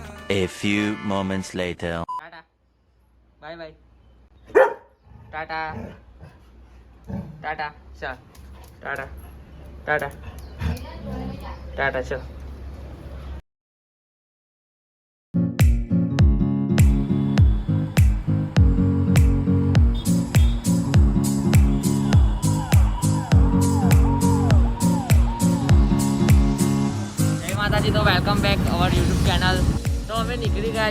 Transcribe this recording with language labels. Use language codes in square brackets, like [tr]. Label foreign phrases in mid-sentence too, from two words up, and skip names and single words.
[en] A few moments later. [hi] टाटा बाय बाय टाटा टाटा चल [gu] टाटा टाटा टाटा चल જય માતાજી તો [en] welcome back our YouTube channel [gu] તો અમે નીકળી ગયા